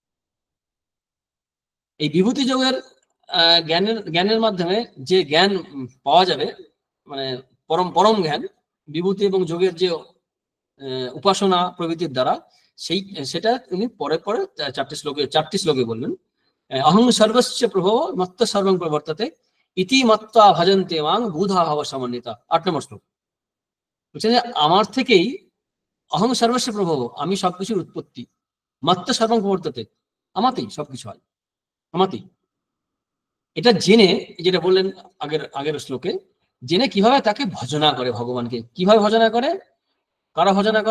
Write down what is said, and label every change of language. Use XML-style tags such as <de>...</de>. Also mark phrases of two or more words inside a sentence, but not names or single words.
<bn>এই বিভূতি যোগের জ্ঞানের মাধ্যমে যে জ্ঞান পাওয়া যাবে, মানে পরম পরম জ্ঞান, বিভূতি এবং যোগের যে উপাসনা প্রভৃতির দ্বারা, সেটা তিনি পরে পরে 4টি শ্লোকে বললেন।</bn> <sa>অহং সর্বস্ব প্রভব মত্ত সর্বং প্রবর্ততে ইতি মত্তা ভজন্তে মাং বুধা ভাব সমন্বিতা।</sa> <bn>8 নম্বর শ্লোক বলছেন যে আমার থেকেই,</bn> <sa>অহং সর্বস্ব প্রভব,</sa> <bn>আমি সবকিছুর উৎপত্তি,</bn> <sa>মত্ত সর্বং প্রবর্ততে,</sa> <bn>আমাতেই সবকিছু হয়, আমাতেই। এটা জেনে, যেটা বললেন আগের শ্লোকে, জেনে কিভাবে তাকে ভজনা করে, ভগবানকে কিভাবে ভজনা করে, কারা ভজনা করে?</bn>